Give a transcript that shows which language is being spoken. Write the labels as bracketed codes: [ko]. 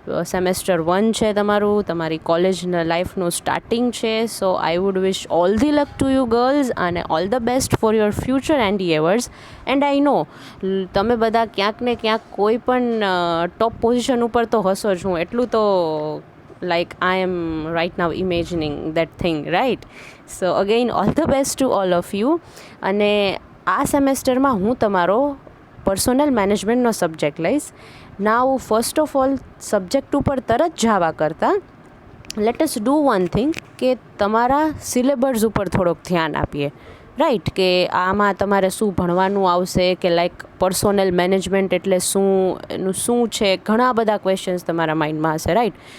[gu] Semester 1 છે તમારી કોલેજના લાઈફનું સ્ટાર્ટિંગ છે. [en] So I would wish all the luck to you girls અને all the best for your future endeavours. And I know [gu] તમે બધા ક્યાંક ને ક્યાંક કોઈ પણ ટોપ પોઝિશન ઉપર તો હશો જ. હું એટલું તો [en] like I am right now imagining that thing, right? So again all the best to all of you. [gu] અને આ સેમેસ્ટરમાં હું તમારો પર્સોનલ મેનેજમેન્ટનો સબ્જેક્ટ લઈશ. [en] now first of all subject [gu] ઉપર તરત જવા કરતાં [en] let us do one thing [gu] કે તમારા સિલેબસ ઉપર થોડોક ધ્યાન આપીએ, [en] Right. [gu] કે આમાં તમારે શું ભણવાનું આવશે, કે લાઈક પર્સોનલ મેનેજમેન્ટ એટલે શું, એનું શું છે, ઘણા બધા ક્વેશ્ચન્સ તમારા માઇન્ડમાં હશે, રાઈટ.